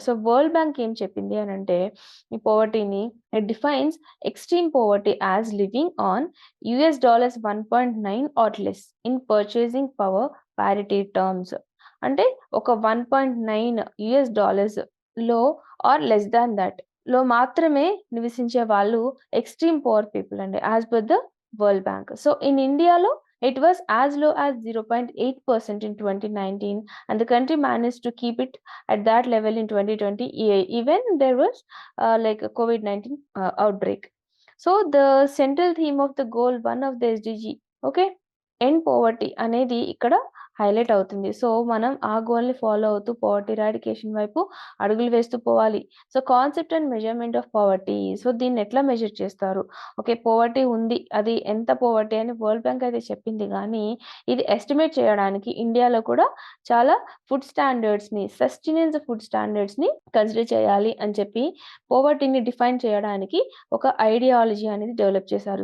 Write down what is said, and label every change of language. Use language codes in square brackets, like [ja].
[te] So, world bank ఏం చెప్పింది అనంటే, ఈ పోవర్టీని [en] It defines extreme poverty as living on $1.9 or less in purchasing power parity terms. [te] అంటే ఒక $1.9 లో [en] or less than that [te] లో మాత్రమే నివసించే వాళ్ళు ఎక్స్‌ట్రీమ్ పూర్ పీపుల్ అండి. [en] As per the World Bank. So, in ఇండియాలో it was as low as 0.8% in 2019, and the country managed to keep it at that level in 2020, even there was like a COVID-19 outbreak. So, the central theme of the goal 1 of the SDG, okay, end poverty [te] అనేది ఇక్కడ highlight అవుతుంది. So, మనం ఆ గోల్‌ని follow అవుతూ poverty eradication వైపు అడుగులు వేస్తూ పోవాలి. So, [en] Concept and measurement of poverty. [te] So, దీన్ని ఎట్లా మెజర్ చేస్తారు? ఓకే. పోవర్టీ ఉంది. అది ఎంత పోవర్టీ అని వరల్డ్ బ్యాంక్ అయితే చెప్పింది గానీ, ఇది ఎస్టిమేట్ చేయడానికి ఇండియాలో కూడా చాలా ఫుడ్ స్టాండర్డ్స్‌ని, సస్టెనెన్స్ ఫుడ్ స్టాండర్డ్స్‌ని కన్సిడర్ చేయాలి అని చెప్పి, పోవర్టీని డిఫైన్ చేయడానికి ఒక ఐడియాలజీ అనేది డెవలప్ చేశారు.